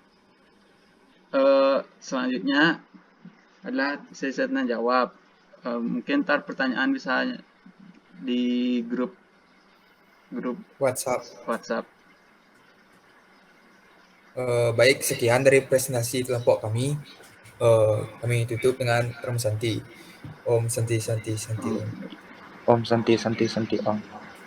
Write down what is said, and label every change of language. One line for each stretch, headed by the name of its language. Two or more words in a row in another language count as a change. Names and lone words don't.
Indonesian: Selanjutnya adalah sesi tanya jawab. Mungkin ntar pertanyaan bisa di grup WhatsApp. Baik, sekian dari presentasi kelompok kami. Kami tutup dengan
Sanskrit: Om Santi. Om Santi Santi Santi Om. Om Santi Santi Santi Om.